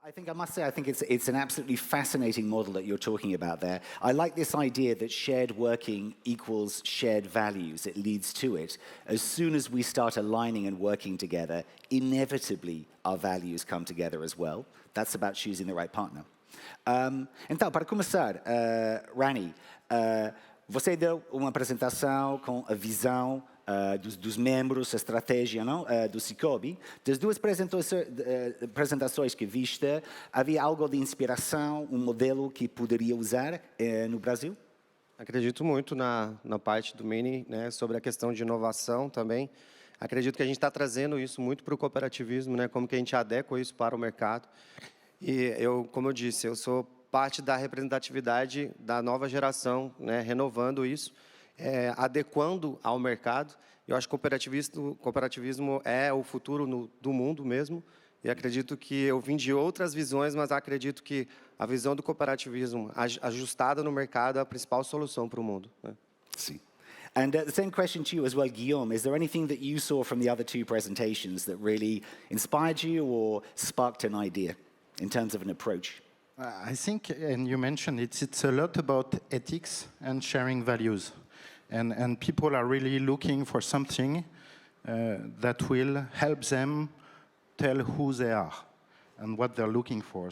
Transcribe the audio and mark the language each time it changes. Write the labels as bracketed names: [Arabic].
[English] I must say, I think it's an absolutely fascinating model that you're talking about there. I like this idea that shared working equals shared values. It leads to it. As soon as we start aligning and working together, inevitably our values come together as well. That's about choosing the right partner. [Portuguese] Então, para começar, Rani, você deu uma apresentação com a visão dos membros, a estratégia não? Do CIBP. Das duas apresentações que viste, havia algo de inspiração, um modelo que poderia usar no Brasil? Acredito muito na parte do Mini, né, sobre a questão de inovação também. Acredito que a gente está trazendo isso muito para o cooperativismo, né, como que a gente adequa isso para o mercado. E como eu disse, eu sou parte da representatividade da nova geração, né, renovando isso, adequando ao mercado. Eu acho que o cooperativismo é o futuro do mundo mesmo. E acredito que eu vim de outras visões, mas acredito que a visão do cooperativismo ajustada no mercado é a principal solução para o mundo, né? Sim. [English] And the same question to you as well, Guillaume. Is there anything that you saw from the other two presentations that really inspired you or sparked an idea in terms of an approach? I think, and you mentioned it, it's a lot about ethics and sharing values. And people are really looking for something that will help them tell who they are and what they're looking for.